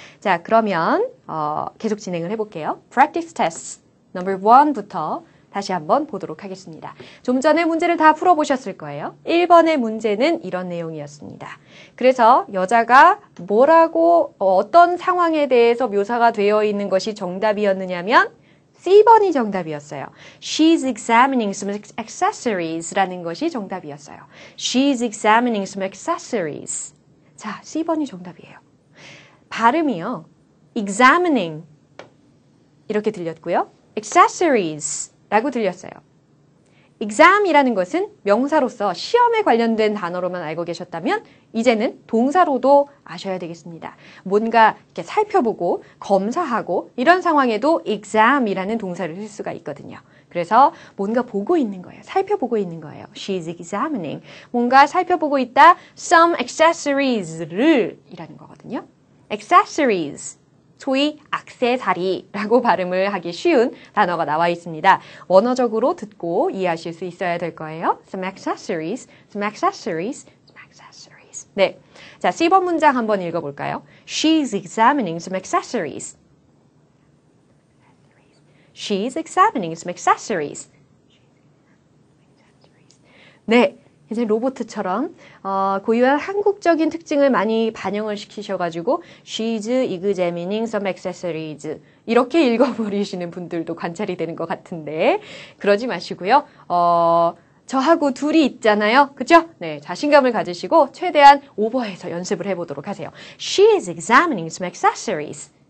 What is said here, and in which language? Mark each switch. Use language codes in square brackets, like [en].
[ko] 자, 그러면 계속 진행을 해볼게요. Practice test number 1부터 다시 한번 보도록 하겠습니다. 좀 전에 문제를 다 풀어보셨을 거예요. 1번의 문제는 이런 내용이었습니다. 그래서 여자가 뭐라고 어떤 상황에 대해서 묘사가 되어 있는 것이 정답이었느냐면 C번이 정답이었어요. [en] She's examining some accessories라는 것이 정답이었어요. She's examining some accessories. [ko] 자, C번이 정답이에요. 발음이요. examining 이렇게 들렸고요. accessories라고 들렸어요. exam이라는 것은 명사로서 시험에 관련된 단어로만 알고 계셨다면 이제는 동사로도 아셔야 되겠습니다. 뭔가 이렇게 살펴보고 검사하고 이런 상황에도 exam이라는 동사를 쓸 수가 있거든요. 그래서 뭔가 보고 있는 거예요. 살펴보고 있는 거예요. [en] She's examining. [ko] 뭔가 살펴보고 있다. [en] Some accessories [ko] 를 이라는 거거든요. [en] accessories. [ko] 소위 액세서리라고 발음을 하기 쉬운 단어가 나와 있습니다. 원어적으로 듣고 이해하실 수 있어야 될 거예요. [en] Some accessories, some accessories, some accessories. [ko] 네, 자, C번 문장 한번 읽어볼까요? [en] She's examining some accessories. She's examining some accessories. [ko] 네. 이제 로봇처럼 고유한 한국적인 특징을 많이 반영을 시키셔가지고 [en] She's examining some accessories [ko] 이렇게 읽어버리시는 분들도 관찰이 되는 것 같은데 그러지 마시고요. 저하고 둘이 있잖아요. 그죠? 네, 자신감을 가지시고 최대한 오버해서 연습을 해보도록 하세요. [en] She is examining some accessories.